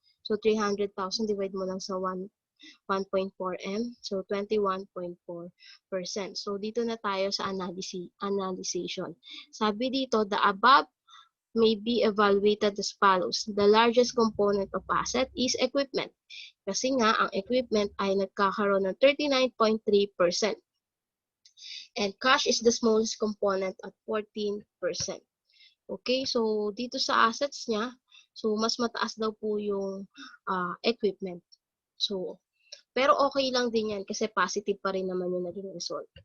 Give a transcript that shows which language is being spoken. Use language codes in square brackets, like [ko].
[tl] So, 300,000 divide mo lang sa 1.4M. So, 21.4%. So, dito na tayo sa analyzation. Sabi dito, [en] the above may be evaluated as follows. The largest component of asset is equipment. [tl] Kasi nga, ang equipment ay nagkakaroon ng 39.3%. [en] And cash is the smallest component at 14%. [tl] Okay, so dito sa assets niya, so mas mataas daw po yung equipment. So, pero okay lang din yan kasi positive pa rin naman yung naging result.